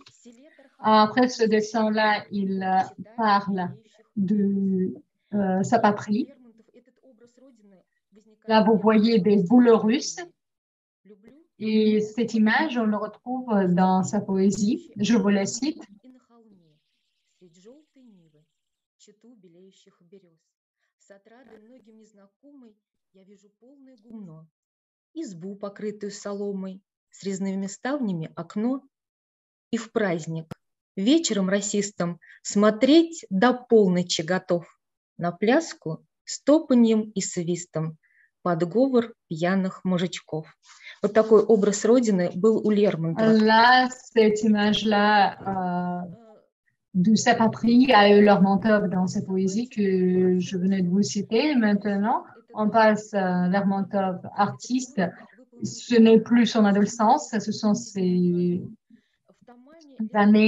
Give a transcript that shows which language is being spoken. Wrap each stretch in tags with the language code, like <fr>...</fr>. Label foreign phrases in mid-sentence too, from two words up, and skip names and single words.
<fr>Après ce dessin-là, il parle de sa patrie. Là, vous voyez des boules russes. Et cette image, on le retrouve dans sa poésie. Je vous la cite.</fr> <ru>Избу, покрытую соломой, с резными ставнями окно, и в праздник вечером расистом смотреть до полночи готов на пляску с топаньем и свистом под говор пьяных мужичков. Вот такой образ Родины был у Лермонтова.</ru> <fr>Là, cette image-là de sa patrie a eu Lermontov dans sa poésie que je venais de vous citer. Maintenant, on passe à Lermontov, artiste. Ce n'est plus son adolescence, ce sont ses années.</fr>